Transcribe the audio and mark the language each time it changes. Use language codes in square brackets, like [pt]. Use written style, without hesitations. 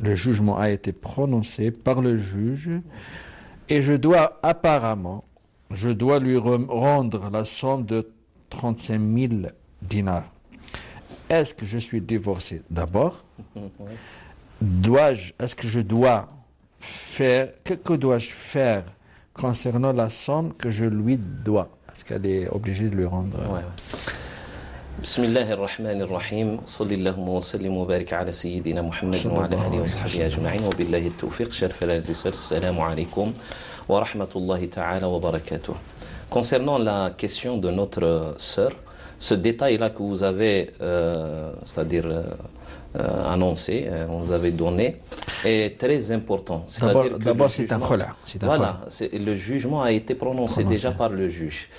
[fr] Le jugement a été prononcé par le juge et je dois lui rendre la somme de 35 000 dinars. Est-ce que je suis divorcé d'abord? Est-ce que je dois faire, que dois-je faire concernant la somme que je lui dois? Est-ce qu'elle est obligée de lui rendre? Ouais. [ar] بسم الله الرحمن الرحيم صلى الله وسلم وبارك على سيدنا محمد وعلى آله وصحبه أجمعين وبالله التوفيق. [fr] Chers frères et sœurs, [ar] salam alaikum wa rahmatullahi ta'ala wa barakatuh. [fr] Concernant la question de notre sœur, ce détail-là que vous avez, c'est-à-dire annoncé, vous avez donné, est très important. D'abord, c'est un khula. Voilà, le jugement a été prononcé déjà par le juge.